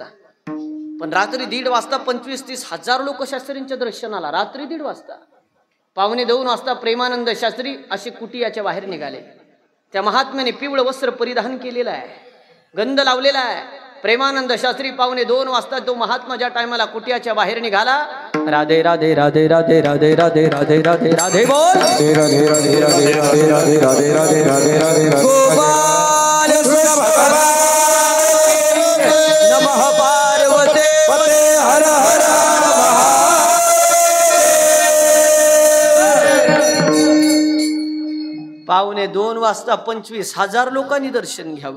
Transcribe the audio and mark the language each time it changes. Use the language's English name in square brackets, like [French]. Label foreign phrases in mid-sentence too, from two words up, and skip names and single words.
[Marathi] पण रात्री 1:30 वाजता 25-30 हजार लोक शास्त्रींच्या दर्शनाला रात्री 1:30 वाजता. पावणे 2 वाजता प्रेमानंद शास्त्री असे कुटियाच्या बाहेर निघाले. त्या महात्म्याने पिवळं वस्त्र परिधान केलेलं आहे, गंध लावलेला आहे. प्रेमानंद शास्त्री पावणे 2 वाजता तो महात्मा ज्या टायमाला कुटियाच्या बाहेर निघाला, राधे राधे राधे राधे राधे राधे राधे राधे राधे बोल, राधे राधे राधे राधे राधे राधे राधे राधे राधे राधे गोपाल नमः पार्वते हर हर पावणे 2 वाजता 25,000 लोकांनी दर्शन घ्यावं.